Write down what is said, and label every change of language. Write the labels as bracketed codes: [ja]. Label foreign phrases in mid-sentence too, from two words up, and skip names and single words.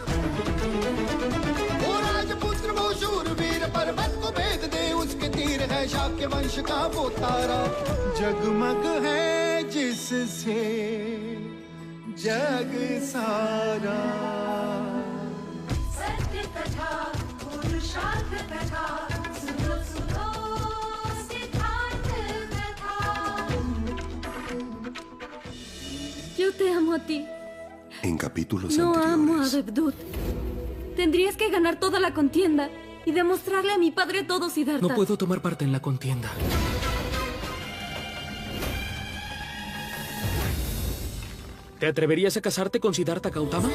[hi] वो राजपुत्र वो शूरवीर, पर्वत को भेद दे उसके तीर, है शाक्य वंश का वो तारा, जगमग है जिससे जग सारा। सत्य कथा, पुरुषार्थ कथा, सुनो सुनो सिद्धार्थ कथा। [es] Yo te amo a ti. En capítulos No amo a anteriores. Devdut. Tendrías que ganar toda la contienda y demostrarle a mi padre todo, Siddhartha. No puedo tomar parte en la contienda. ¿Te atreverías a casarte con Siddhartha Gautama?